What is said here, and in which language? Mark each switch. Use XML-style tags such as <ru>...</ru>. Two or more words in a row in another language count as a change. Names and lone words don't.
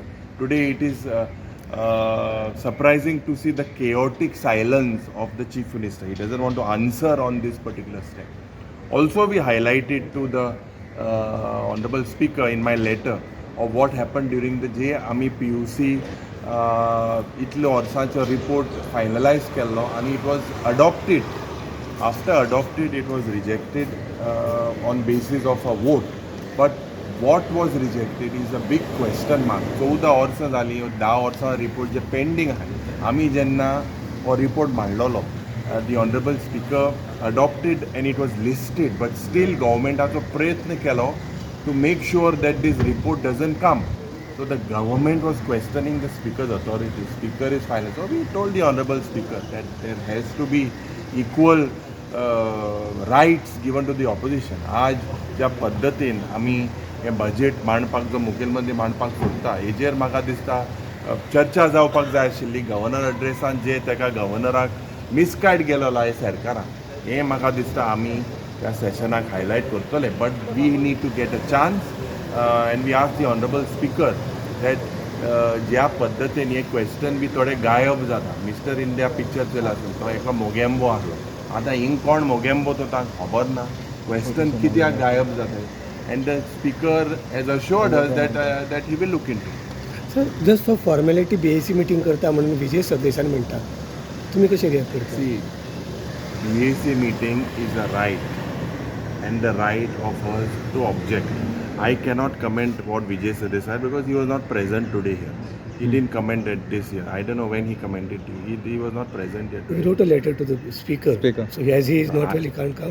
<en>Today it is surprising to see the chaotic silence of the chief minister. He doesn't want to answer on this particular step. Also, we highlighted to the honorable speaker in my letter of what happened during the J.</en> <kok>Ami PUC इतलो वर्सांचो रिपोर्ट फायनलायज केल्लो आनी</kok> <en>it was adopted. After adopted, it was rejected on basis of a vote. But what was rejected is a big question mark.</en> <kok>14 वर्सां जालीं, 10 वर्सां रिपोर्ट जे पेंडींग आहा. आमी जेन्ना हो रिपोर्ट मांडलोलो,</kok> <en>the honorable speaker adopted and it was listed, but still</en> <kok>governmentaचो प्रयत्न केलो</kok> <en>to make sure that this report doesn't come. So the government was questioning the speaker's authority. Speaker is final. So we told the honorable speaker that there has to be equal rights given to the opposition.</en> <kok>आज ज्या पद्दतीन आमी हे बजेट मांडपाक जो मुखेलमंत्री मांडपाक सोदता हेजेर म्हाका दिसता चर्चा जावपाक जाय आशिल्ली. गव्हर्नर एड्रेसान जे ताका गव्हर्नराक मिसगायड केलेलो हे सरकारान हें म्हाका दिसता आमी ह्या सेशनाक हायलायट करतले.</kok> <en>but we need to get a chance and we ask the honourable speaker that</en> <kok>ज्या पद्दतीन हे क्वेश्चन बी थोडे गायब जाता. मिस्टर इंडिया पिक्चर चयला तो एका मोगेंबो आहलो. आतां हिंग कोण मोगेंबो तो ताका खबर ना. क्वेश्चन कित्याक गायब जाता</kok> <en>and the speaker has assured us that he will look into.</en> <kok>सर,</kok> <en>just for formality BAC meeting</en> <kok>करता म्हणून विजय सरदेसाय म्हणटा, तुम्ही कशें रिएक्ट करता?</kok> <en>सी, BAC meeting is a right and the right of us to object. I cannot comment what Vijay Sardesai because he was not present today here. He didn't comment at this year. I don't know when he commented. He was not present yet. He wrote a letter to the speaker. So as he is not well, he can't come.</en>